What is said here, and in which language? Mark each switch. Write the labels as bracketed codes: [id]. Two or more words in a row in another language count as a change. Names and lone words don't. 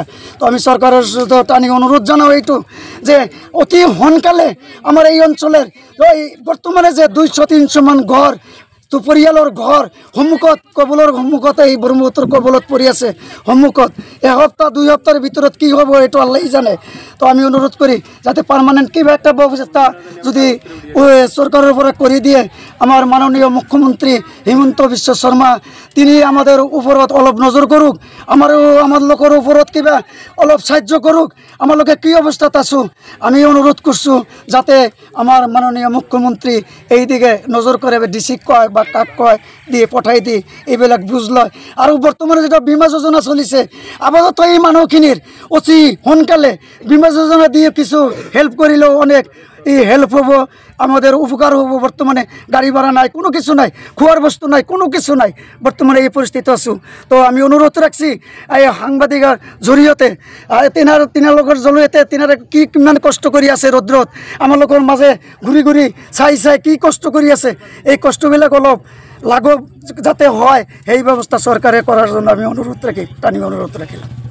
[as] তো আমি চৰকাৰৰ ওচৰত আমি অনুৰোধ জনাওঁ এইটো যে অতি সোনকালে আমাৰ এই অঞ্চলৰ বৰ্তমানে যে 200-300 মান ঘৰ পৰিয়ালৰ ঘৰ সন্মুখত কবলৰ সন্মুখতে এই ব্ৰহ্মপুত্ৰৰ কবলত পৰি আছে। সন্মুখত এসপ্তাহ-2 সপ্তাহৰ ভিতৰত কি হ'ব এইটো আল্লাহে জানে। তো আমি অনুৰোধ কৰি যাতে পাৰ্মানেণ্ট কিবা একটা ব্যৱস্থা যদি চৰকাৰৰ পৰা কৰি দিয়ে, আমাৰ মাননীয় মুখ্যমন্ত্ৰী হিমন্ত বিশ্ব শৰ্মা [bn] তিনি আমাদের ওপৰত অলপ নজৰ করুক, আমার লোকের ওপৰত কিবা অলপ সাহায্য করুক। [as] আমালোকে কি অবস্থাত আছো আমি অনুরোধ করছো যাতে আমার মাননীয় মুখ্যমন্ত্রী এই দিকে নজর করে, ডিসিক কয় বা কাক কয় দিয়ে পঠাই দি এইবিলাক বুঝ লয়। আর বর্তমানে যেটা বীমা যোজনা চলিছে, আপাতত এই মানুহখিনির অতি সোনকালে বীমা যোজনা দিয়ে কিছু হেল্প করিলেও অনেক হেল্প হব, [bn] আমাদের উপকার হব। [as] বর্তমানে গাড়ি ভাড়া নাই, কোনো কিছু নাই, খোয়ার বস্তু নাই, কোনো কিছু নাই। বর্তমানে এই পরিস্থিতি আছো। তো আমি অনুরোধ রাখছি এই সাংবাদিকৰ জৰিয়তে তিনালোকৰ জৰিয়তে তিনাৰে কি কিমান কষ্ট কৰি আছে ৰ'দত, আমালোকৰ মাজে ঘূৰি ঘূৰি চাই কি কষ্ট কৰি আছে, এই কষ্টবিলাক অলপ লাঘৱ যাতে হয় সেই ব্যৱস্থা চৰকাৰে কৰাৰ জন্য আমি অনুৰোধ ৰাখিম।